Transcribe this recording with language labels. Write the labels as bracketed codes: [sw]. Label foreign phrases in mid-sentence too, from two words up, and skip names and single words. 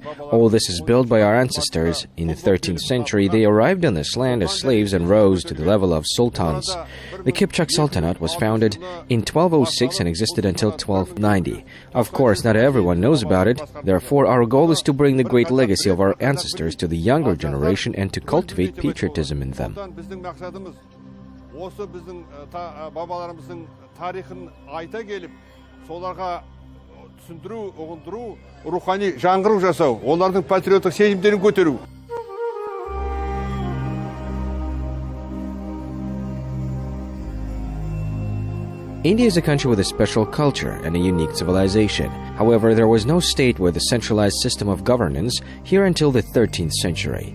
[en] All this is built by our ancestors. In the 13th century, they arrived on this land as slaves and rose to the level of sultans. The Kipchak Sultanate was founded in 1206 and existed until 1290. Of course, not everyone knows about it. Therefore, our goal is to bring the great legacy of our ancestors to the younger generation and to cultivate patriotism in them. [kk] Осы біздің бабаларымыздың тарихын айта келіп, соларға түсіндіру, ұғындыру, рухани жаңғыру жасау, олардың патриоттық сезімдерін көтеру. [en] India is a country with a special culture and a unique civilization. However, there was no state with a centralized system of governance here until the 13th century.